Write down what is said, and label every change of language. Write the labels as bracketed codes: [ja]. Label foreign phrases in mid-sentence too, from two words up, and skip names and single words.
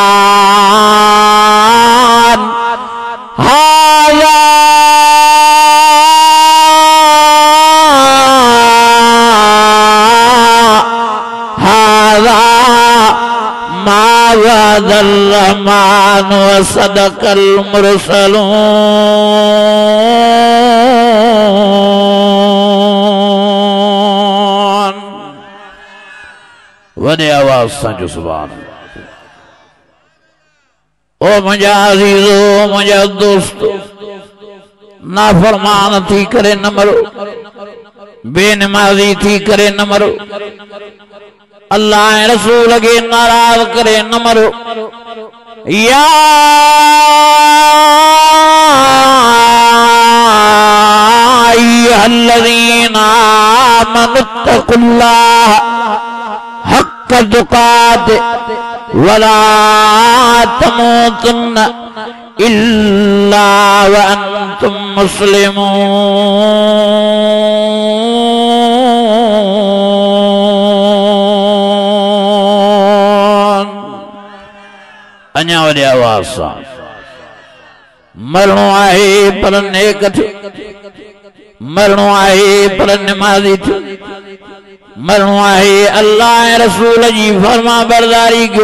[ar] هذا ما وعد الرحمن وصدق المرسلون. [sd] वॾे आवाज़ सां जो [ar] سبحان الله. [sd] ओ मुंहिंजा अज़ीज़ो, मुंहिंजा दोस्तो, नाफरमान थी करे न मरो, बेनमाज़ी थी करे न मरो, अल्लाह रसूल के नाराज़ करे न मरो। [ar] يا أيها الذين آمنوا اتقوا الله حق تقاته ولا تموتن إلا وأنتم مسلمون. [sd] अञा वॾे आवाज़ सां मरणो आहे पर नेक थियो, मरणो आहे पर नमाज़ी थियो, मरणो आहे अल्लाह रसूल जी फरमा बरदारी कयो।